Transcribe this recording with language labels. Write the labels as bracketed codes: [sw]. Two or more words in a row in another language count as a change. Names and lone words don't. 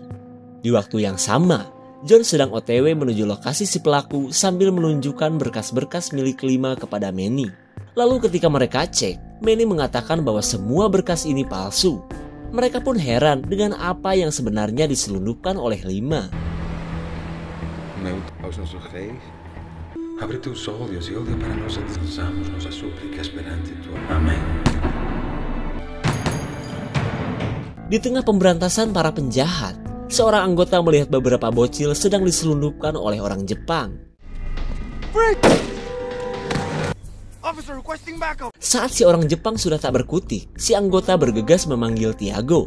[id] Di waktu yang sama, John sedang OTW menuju lokasi si pelaku sambil menunjukkan berkas-berkas milik Lima kepada Manny. Lalu ketika mereka cek, Manny mengatakan bahwa semua berkas ini palsu. Mereka pun heran dengan apa yang sebenarnya diselundupkan oleh Lima. [pt] Aos nossos reis, abre teus olhos e olha para nós e lançamos nossa súplica perante tua. Amém. [id] Di tengah pemberantasan para penjahat, seorang anggota melihat beberapa bocil sedang diselundupkan oleh orang Jepang. Saat si orang Jepang sudah tak berkutik, si anggota bergegas memanggil Tiago.